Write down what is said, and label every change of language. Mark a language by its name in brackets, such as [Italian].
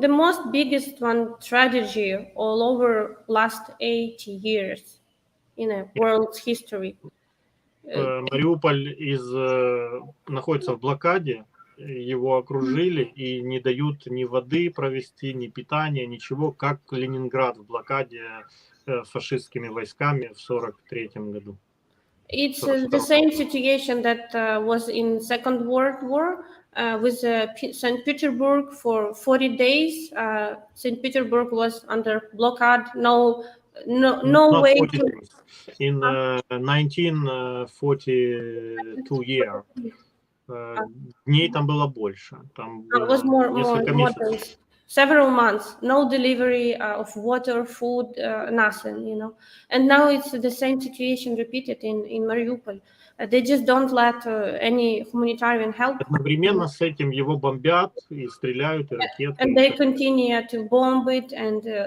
[English] The most biggest one tragedy all over last 80 years in a world's history. [Russian] Мариуполь находится в блокаде, его окружили и не дают ни воды провести, ни питания, ничего, как Ленинград в блокаде фашистскими войсками в 1943 году. [English] It's the same situation that was in Second World War with St. Petersburg for 40 days. St. Petersburg was under blockade. No way to... In 1942 year. [Russian] Дней там было больше. Там было несколько месяцев. [English] Several months, no delivery of water, food, nothing, And now it's the same situation repeated in Mariupol. They just don't let any humanitarian help. [Russian] Одновременно с этим его бомбят и стреляют, и ракеты. [English] And they continue to bomb it and,